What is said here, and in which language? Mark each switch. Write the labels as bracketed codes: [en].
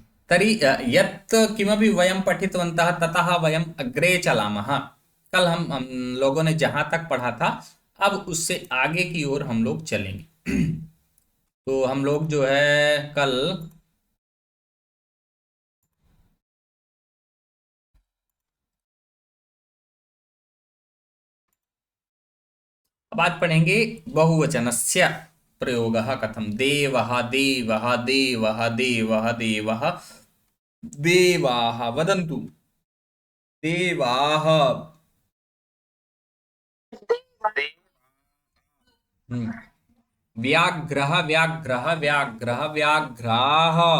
[sa] तर्हि यत् किमपि वयं पठितवन्तः ततः वयं अग्रे चलामः। [hi] कल हम लोगों ने जहां तक पढ़ा था, अब उससे आगे की ओर हम लोग चलेंगे। तो हम लोग जो है कल अब आज पढ़ेंगे [sa] बहुवचनस्य प्रयोगः कथं। देवः देवः देवः देवः देवः देवाः वदन्तु। देवाः। हम्म। व्याघ्रः व्याघ्रः व्याघ्रः व्याघ्राः।